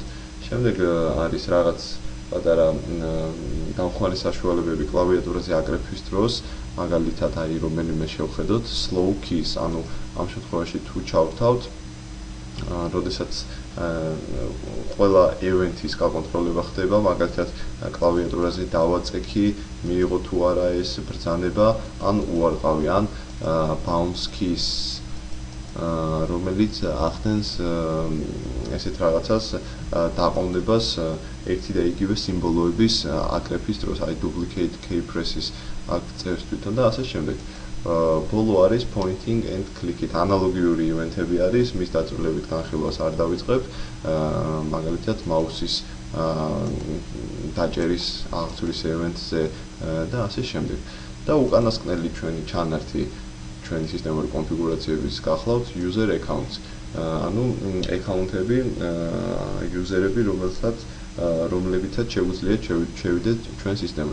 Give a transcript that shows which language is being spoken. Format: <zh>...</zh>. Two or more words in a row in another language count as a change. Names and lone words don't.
<ka>შემდეგ არის რაღაც პატარა დამხმარე საშუალებები კლავიატურაზე აკრეფვის დროს, მაგალითად აი რომელიმე შევხედოთ slow keys, ანუ ამ შემთხვევაში თუ ჩავრთავთ, როდესაც ყველა event-ის გაკონტროლება ხდება, მაგალითად კლავიატურაზე დავაწექი, მიიღო თუ არა ეს ბრძანება, ან უარყავი, ან</ka> <en>bounce keys,</en> <ka>რომელიც ახდენს ესეთ რაღაცას დაყოვნებას ერთი და იგივე სიმბოლოების აკრეფვის დროს, აი</ka> <en>duplicate key press-</en> <ka>ის აკრეფს თვითონ და ასე შემდეგ. ბოლო არის</ka> <en>pointing and click-</en> <ka>ით, ანალოგიური ივენთები არის, მის დაწვრილებით განხილვას არ დავიწყებ, მაგალითად mouse-ის დაჭერის აღწვრის ევენტზე და ასე შემდეგ. და უკანასკნელი ჩვენი ჩანართი ჩვენი სისტემური კონფიგურაციების გახლავთ</ka> <en>user accounts,</en> <ka>ანუ აკაუნტები, იუზერები, რომლებითაც შეგვიძლია შევიდეთ ჩვენ სისტემაში.</ka>